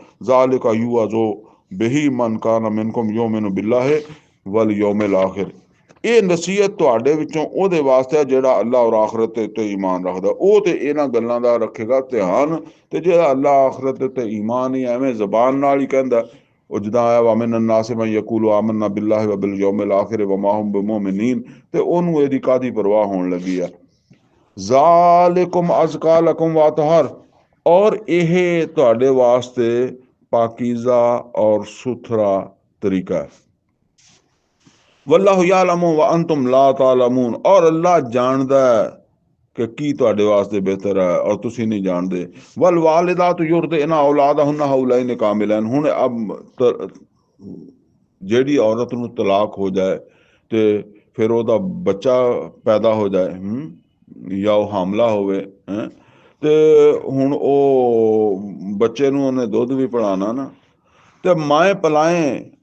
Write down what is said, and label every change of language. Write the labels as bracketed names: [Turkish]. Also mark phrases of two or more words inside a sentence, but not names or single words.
[Arabic] ذلك يوعظ به من كان منكم يؤمن بالله واليوم الآخر, [Punjabi] ਇਹ ਨਸੀਹਤ ਤੁਹਾਡੇ ਵਿੱਚੋਂ ਉਹਦੇ ਵਾਸਤੇ ਜਿਹੜਾ ਅੱਲਾਹ ਔਰ ਆਖਰਤ ਤੇ ਉੱਤੇ ਈਮਾਨ ਰੱਖਦਾ, ਉਹ ਤੇ ਇਹਨਾਂ ਗੱਲਾਂ ਦਾ ਰੱਖੇਗਾ ਧਿਆਨ। ਤੇ ਜਿਹੜਾ ਅੱਲਾਹ ਆਖਰਤ ਤੇ ਈਮਾਨ ਹੀ ਐਵੇਂ ਜ਼ਬਾਨ ਨਾਲ ਹੀ ਕਹਿੰਦਾ, ਉਹ ਜਿੱਦਾਂ ਆਇਆ [Arabic] ومن الناس من يقول آمنا بالله وباليوم الآخر وما هم بمؤمنين, [Punjabi] ਤੇ ਉਹਨੂੰ ਇਹਦੀ ਕਾਦੀ ਪਰਵਾਹ ਹੋਣ ਲੱਗੀ ਆ। [Arabic] ذلكم أزكى لكم وأطهر, [Punjabi] ਔਰ ਇਹ ਤੁਹਾਡੇ ਵਾਸਤੇ ਪਾਕੀਜ਼ਾ ਔਰ ਸੁਥਰਾ ਤਰੀਕਾ ਹੈ। [Arabic] والله يعلم وأنتم لا تعلمون, [Punjabi] ਔਰ ਅੱਲਾਹ ਜਾਣਦਾ ਹੈ ਕਿ ਕੀ ਤੁਹਾਡੇ ਵਾਸਤੇ ਬਿਹਤਰ ਹੈ ਔਰ ਤੁਸੀਂ ਨਹੀਂ ਜਾਣਦੇ। [Arabic] والوالدات يرضعن أولادهن حولين كاملين, [Punjabi] ਹੁਣ ਅਬ ਜਿਹੜੀ ਔਰਤ ਨੂੰ ਤਲਾਕ ਹੋ ਜਾਏ ਤੇ ਫਿਰ ਉਹਦਾ ਬੱਚਾ ਪੈਦਾ ਹੋ ਜਾਏ, ਜਾਂ ਉਹ ਹਾਮਲਾ ਹੋਵੇ, ਤੇ ਹੁਣ ਉਹ ਬੱਚੇ ਨੂੰ ਉਹਨੇ ਦੁੱਧ ਵੀ ਪਿਲਾਣਾ ਨਾ, ਤੇ ਮਾਏ ਪਲਾਏ